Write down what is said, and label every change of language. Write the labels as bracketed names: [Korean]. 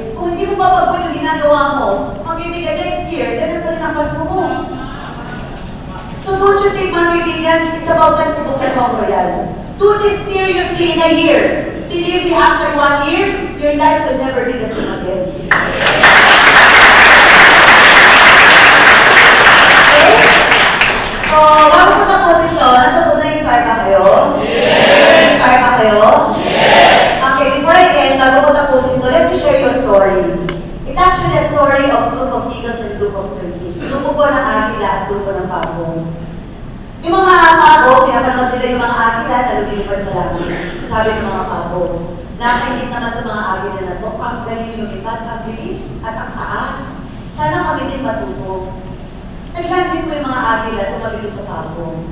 [Filipino] Kung hindi mo babago yung ginagawa mo, magbibigay [English] next year, [Filipino] ganyan pa rin ang Pasko mo. [English] So don't you think, mga kaibigan, it's about time sa Bukal Mount Royal. Do this seriously in a year. Believe me, after 1 year, your life will never be the same again. [Filipino] Okay? So, bago ko tapusin ito, na-inspire ba kayo? Yes! Inspire ba kayo? Yes! [English] Okay, before I end, [Filipino] bago ko tapusin ito, [English] let me share your story. It's actually a story of group of eagles and group of turkeys. [Filipino] Grupo po ng agila at grupo ng pabo. Yung mga pabo, pinapanood nila yung mga agila na lumilipad sa langit. Sabi ng mga pabo, nakainit naman sa mga agila na to, ang galing lumipad, ang bilis at ang taas. Sana kami din matuto. Naglandin po yung mga agila at tumabili sa pabo.